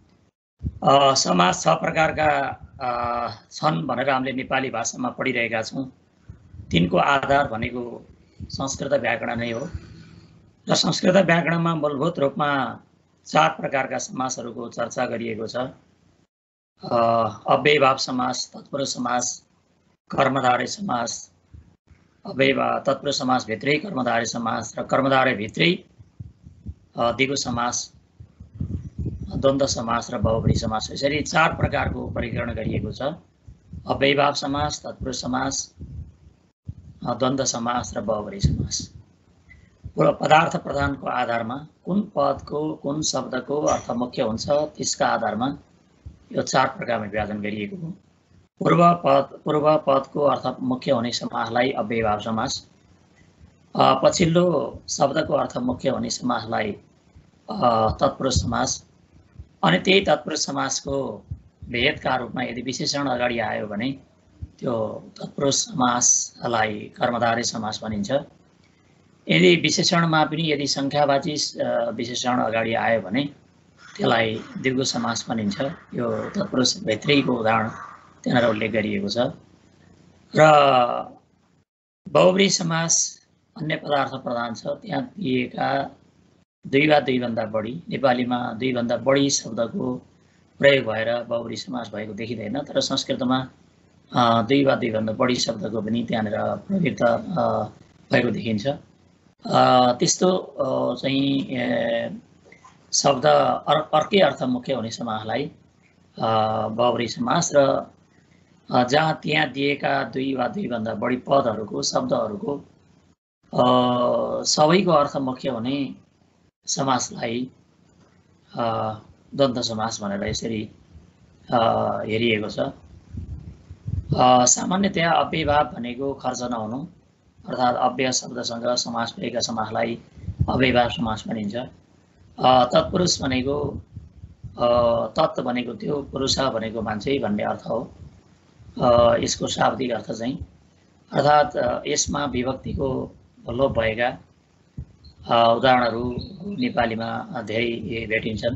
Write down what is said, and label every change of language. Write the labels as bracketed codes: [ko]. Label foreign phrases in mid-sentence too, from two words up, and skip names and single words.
[ne] समास 6 प्रकारका छन् भनेर हामीले नेपाली भाषामा पढिरहेका छौँ। तिनको आधार भनेको संस्कृत व्याकरण नै हो र संस्कृत व्याकरणमा मूलभूत रूपमा 4 प्रकारका समासहरूको चर्चा गरिएको छ। अव्ययभाव समास, तत्पुरुष समास, कर्मधारय समास, अव्ययभाव तत्पुरुष समास भित्रै कर्मधारय समास र कर्मधारय भित्रै द्विगु समास, द्वन्द्व समास र बहुब्रीहि समास, यसरी 4 प्रकारको वर्गीकरण गरिएको छ। अव्ययभाव समास, तत्पुरुष समास, द्वन्द्व समास र बहुब्रीहि समास। पदार्थ प्रधानको आधारमा कुन पदको कुन शब्दको अर्थ मुख्य हुन्छ त्यसका आधारमा यो 4 प्रकारमा विभाजन गरिएको हो। पूर्व पदको अर्थ मुख्य हुने समासलाई अव्ययभाव समास, पछिल्लो शब्दको अर्थ मुख्य हुने समासलाई तत्पुरुष समास, अनि त्यही तत्पुरुष समासको भेदका रूपमा यदि विशेषण अगाडि आयो भने त्यो तत्पुरुष समासलाई कर्मधारय समास भनिन्छ। यदि विशेषणमा पनि यदि संख्यावाची विशेषण अगाडि आयो भने त्यसलाई द्विगु समास भनिन्छ। यो तत्पुरुष भित्रैको उदाहरण त्यहाँ उल्लेख गरिएको छ। र बहुब्रीहि समास अन्य पदार्थ प्रधान छ। त्यहाँ दिएका 2 वा 2 भन्दा बढी, नेपालीमा 2 भन्दा बढी शब्दको प्रयोग भएर बहुब्रीहि समास भएको देखिँदैन, तर संस्कृतमा 2 वा 2 भन्दा बढी शब्दको पनि त्यहाँनिर प्रयुक्त भएको देखिन्छ। त्यस्तो चाहिँ शब्द अर्कै अर्थ मुख्य हुने समासलाई बहुब्रीहि समास र जहाँ त्यहाँ दिएका 2 वा 2 भन्दा बढी पदहरूको शब्दहरूको सबैको अर्थ मुख्य हुने समासलाई द्वन्द्व समास भनेर यसरी हेरिएको छ। सामान्यतया अव्ययभाव भनेको खर्च नहुनु अर्थात् अव्यय शब्दसँग समास भएका समासलाई अव्ययभाव समास भनिन्छ। तत्पुरुष भनेको तत् भनेको त्यो, पुरुष भनेको मान्छे भन्ने अर्थ हो। यसको शाब्दिक अर्थ चाहिँ अर्थात् यसमा विभक्तिको लोप भएका उदाहरणहरू नेपालीमा धेरै भेटिन्छन्।